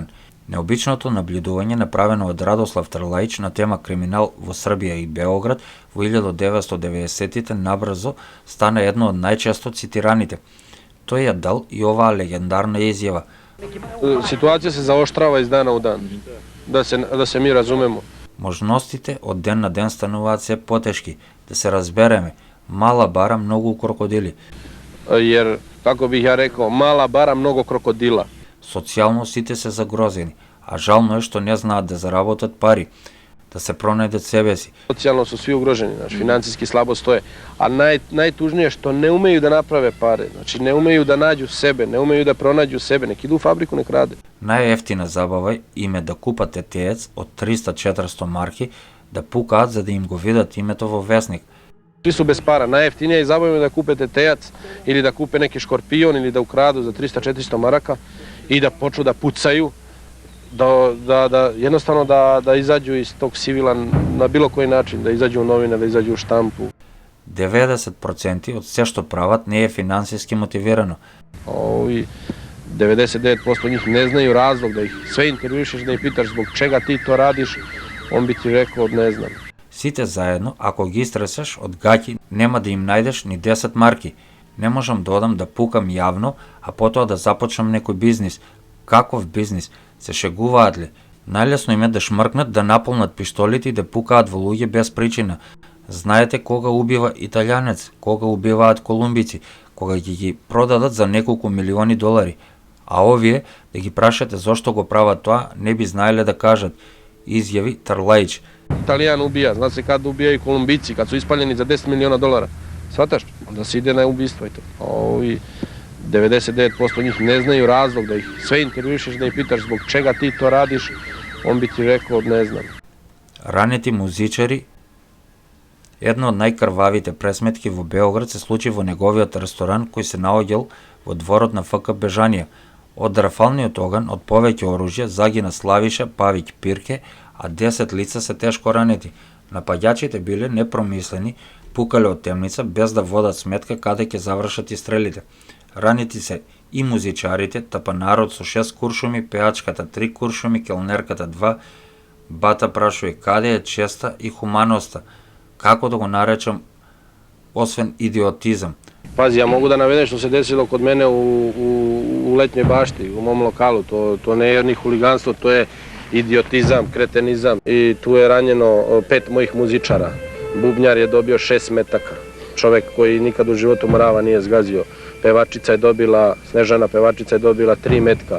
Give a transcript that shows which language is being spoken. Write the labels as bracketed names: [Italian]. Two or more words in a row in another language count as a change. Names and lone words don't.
[Macedonian] Необичното наблюдување направено од Радослав Трлаич на тема криминал во Србија и Београд во 1990-тите набрзо стана едно од најчесто цитираните. Тој ја дал и оваа легендарна изјава. [Serbian] Ситуација се заоштрава из дана у дан, да се ми разумемо. [Macedonian] Можностите од ден на ден стануваат се потешки, да се разбереме. Мала бара многу крокодили. [Serbian] Jer, kako bih ja rekao, mala bara mnogo krokodila. [Macedonian] Социјално сите се загрозени, а жално е што не знаат да заработат пари, да се пронајдат себе си. [Serbian] Socijalno su svi ugroženi, znači financijski slabo stoje, a najtužnije što ne umeju da naprave pare, znači ne umeju da nađu sebe, ne umeju da pronađu sebe, nek idu u fabriku, nek rade. [Macedonian] Најефтина забава им е да купат етеец од 300-400 марки, да пукаат за да им го видат името во весник. [Serbian] Svi su bez para, najjeftinije i zabavno je da kupe tetejac ili da kupe neki škorpion ili da ukradu za 300-400 maraka i da počnu da pucaju, jednostavno da izađu iz tog civila na bilo koji način, da izađu u novine, da izađu u štampu. [Macedonian] 90% од се што прават не е финансиски мотивирано. [Serbian] 99% njih ne znaju razlog, da ih sve intervjušeš, da ih pitaš zbog čega ti to radiš, on bi ti rekao ne znam. [Macedonian] Сите заедно, ако ги истресеш од гаќи, нема да им најдеш ни 10 марки. Не можам да одам да пукам јавно, а потоа да започнам некој бизнис. Каков бизнис? Се шегуваат ли? Најлесно им е да шмркнат, да наполнат пиштолите и да пукаат во луѓе без причина. Знаете кога убива италијанец, кога убиваат колумбици, кога ги продадат за неколку милиони долари. А овие, да ги прашате зошто го прават тоа, не би знаеле да кажат, изјави Трлаич. [Serbian] Italijan ubija, zna se kad ubijaju Kolumbici, kad su ispaljeni za 10 miliona dolara. Svataš? Onda se ide na ubistvo i to. 99% njih ne znaju razlog, da ih sve intervjušeš, da ih pitaš zbog čega ti to radiš, on bi ti rekao ne znam. [Macedonian] Ранети музичари. Една од најкрвавите пресметки во Београд се случи во неговиот ресторан кој се наоѓал во дворот на ФК Бежанија. Од рафалниот оган од повеќе оружја загина Славиша Павиќ Пирке, а 10 лица се тешко ранети. Напаѓачите биле непромислени, пукале од темница без да водат сметка каде ќе завршат и стрелите. Ранети се и музичарите, тапанарот со 6 куршуми, пеачката 3 куршуми, келнерката 2. Бата прашува каде е честа и хуманоста, како да го наречам, освен идиотизам. [Serbian] Pazi, ja mogu da navedem što se desilo kod mene u letnjoj bašti, u mom lokalu. To ne je ni huliganstvo, to je idiotizam, kretenizam. I tu je ranjeno 5 mojih muzičara. Bubnjar je dobio 6 metaka. Čovek koji nikad u životu mrava nije zgazio. Pevačica je dobila, Snežana pevačica je dobila 3 metka.